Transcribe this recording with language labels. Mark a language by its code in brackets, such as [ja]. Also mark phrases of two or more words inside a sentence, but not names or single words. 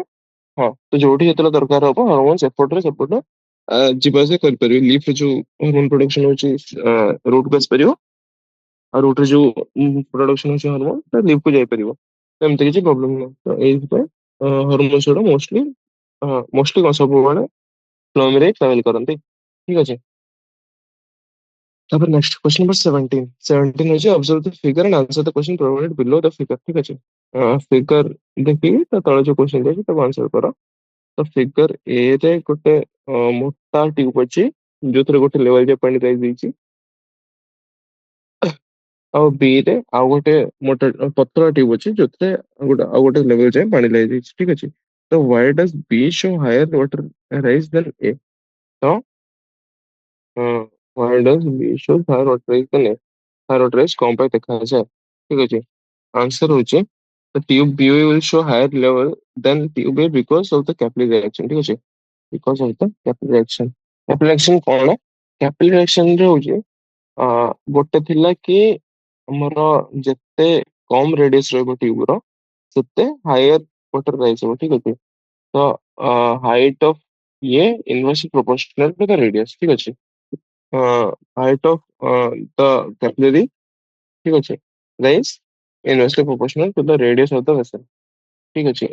[or] ହଁ ତ ଯୋଉଠି ଯେତେବେଳେ ଦରକାର ହବ ହରମୋନ୍ସ ଏପଟରେ ସେପଟ ଯିବା ଆସିବା କରିପାରିବେ ଲିଫ୍ଟ ଯୋଉ [en] hormone production [or] ହଉଛି ରୁଟକୁ ଆସିପାରିବ ଆଉ ରୁଟରେ ଯୋଉ ପ୍ରଡକ୍ସନ ହଉଛି ହରମୋନ ତା ଲିଫ୍ଟକୁ ଯାଇପାରିବ। ଏମିତି କିଛି ପ୍ରୋବ୍ଲେମ ନାହିଁ ତ ଏଇଥିପାଇଁ ହରମୋନ୍ସ ଗୁଡା ମୋଷ୍ଟଲି କଣ ସବୁବେଳେ ଫ୍ଲୋଏମ ରେ ଟ୍ରାଭେଲ କରନ୍ତି ଠିକ ଅଛି। [en] ତାପରେ next question number 17 17 ହଉଛି observe the figure and answer the question provided below the figure [or] ଠିକ ଅଛି। ଫିଗର ଦେଖିକି ତା ତଳେ ଯୋଉ क्वेश्चन ଦେଇଛି ତାକୁ ଆନ୍ସର କର। ତ ଫିଗର ଏ ରେ ଗୋଟେ ମୋଟା ଟ୍ୟୁବ ଅଛି ଯୋଉଥିରେ ଗୋଟେ ଲେവଲ ଯାଏ ପାଣି ରହିଯାଇଛି ଆଉ ବି ରେ ଆଉ ଗୋଟେ ମୋଟା ପତଳା ଟ୍ୟୁବ ଅଛି ଯୋଉଥିରେ ଆଉ ଗୋଟେ ଲେवल ଯାଏ ପାଣି ଲାଗିଯାଇଛି ଠିକ ଅଛି। [en] ତ why does B show higher water rise than A? ତ why does B show higher water rise than A? higher water rise [or] କଣ ପାଇଁ ଦେଖାଯାଏ ଠିକ ଅଛି। ଆନ୍ସର ହଉଛି [en] the tube B will show higher level than tube A because of the capillary reaction [or] ଠିକ ଅଛି। [en] because of the capillary reaction। capillary reaction [or] କଣ? [en] capillary reaction [or] ରେ ହଉଛି ଗୋଟେ ଥିଲା କି ଆମର ଯେତେ କମ ରେଡିୟସ ରହିବ ଟ୍ୟୁବ ର ସେତେ [en] higher water rise [or] ହବ ଠିକ ଅଛି। [en] ତ height of ea inversely proportional to the radius [or] ଠିକ ଅଛି। [en] height of the capillary [or] ଠିକ ଅଛି [en] rise inversely proportional to the radius of the vessel [or] ଠିକ ଅଛି।